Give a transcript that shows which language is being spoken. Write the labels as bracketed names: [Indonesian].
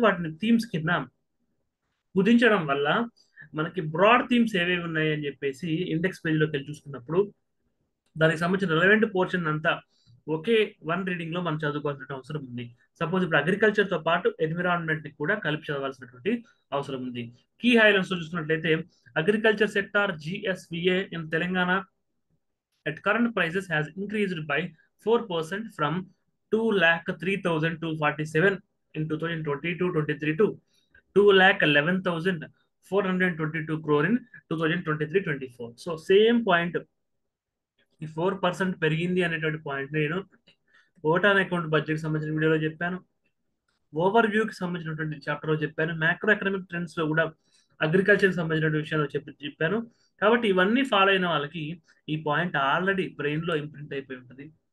[Telugu] వాటిని థీమ్స్ కింద కుదించడం వల్ల మనకి బ్రాడ్ థీమ్స్ ఏవేవి ఉన్నాయి అని చెప్పేసి ఇండెక్స్ పేజ్ లోకి వెళ్ళి చూసుకున్నప్పుడు దానికి సంబంధించిన రిలవెంట్ పోర్షన్ అంతా ఒకే వన్ రీడింగ్ లో మనం చదువుకోవాల్సిన అవసరం ఉంది. సపోజ్ ఇప్పుడు అగ్రికల్చర్ తో పాటు ఎన్విరాన్మెంట్ ని కూడా కలిపి చదవాల్సినటువంటి అవసరం ఉంది. [English] Key highlights చూసుకున్నట్లయితే, agriculture sector GSVA in Telangana at current prices has increased by 4% from 2,03,247 in 2022-23 to 2,11,422 crore in 2023-24. [Telugu] So same point, ఈ 4% పెరిగింది అనేటువంటి పాయింట్ నేను ఓటాన్ అకౌంట్ బడ్జెట్ సంబంధించిన వీడియోలో చెప్పాను. ఓవర్ వ్యూకి సంబంధించినటువంటి చాప్టర్ లో చెప్పాను. మ్యాక్రో ఎకనామిక్ ట్రెండ్స్ లో కూడా అగ్రికల్చర్ సంబంధించిన విషయాలు చెప్పాను. కాబట్టి ఇవన్నీ ఫాలో అయిన వాళ్ళకి ఈ పాయింట్ ఆల్రెడీ బ్రెయిన్ లో ఇంప్రింట్ అయిపోయి ఉంటుంది.